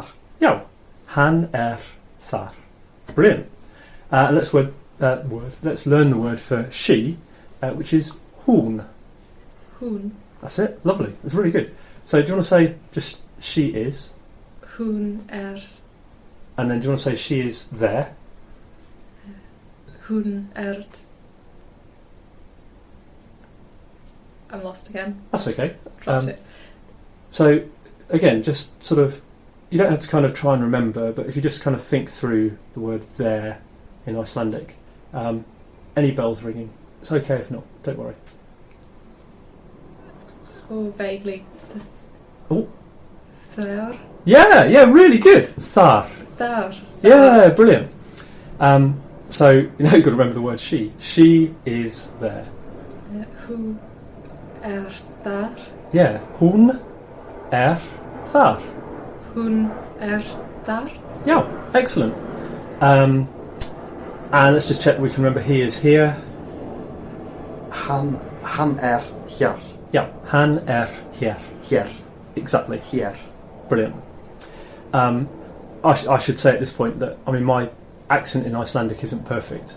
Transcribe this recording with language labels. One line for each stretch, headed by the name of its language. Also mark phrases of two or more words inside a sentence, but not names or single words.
English: Yeah.
Icelandic: Han thar.
English: Brilliant. And let's learn the word for she, which is hún.
Icelandic: Hún.
English: That's it. Lovely. It's really good. So do you want to say just she is?
Icelandic: Hún
English: And then do you want to say she is there?
Icelandic: Hún ert.
English: I'm lost again. That's okay. Dropped it. So again, just sort of, you don't have to kind of try and remember, but if you just kind of think through the word there in Icelandic, any bells ringing, it's okay if not, don't worry. Oh, vaguely. Oh.
Icelandic: Thar.
English: Yeah, really good. Thar.
Icelandic: Thar.
English: Yeah, brilliant. So you know you've got to remember the word she. She is there.
Icelandic: Who thar?
English: Yeah,
Icelandic: hún þar. Hún thar?
English: Yeah, excellent. And let's just check we can remember he is here.
Icelandic: Han hér.
English: Yeah, han here.
Icelandic: Hér.
English: Exactly.
Icelandic: Hér.
English: Brilliant. I should say at this point that, I mean, my accent in Icelandic isn't perfect.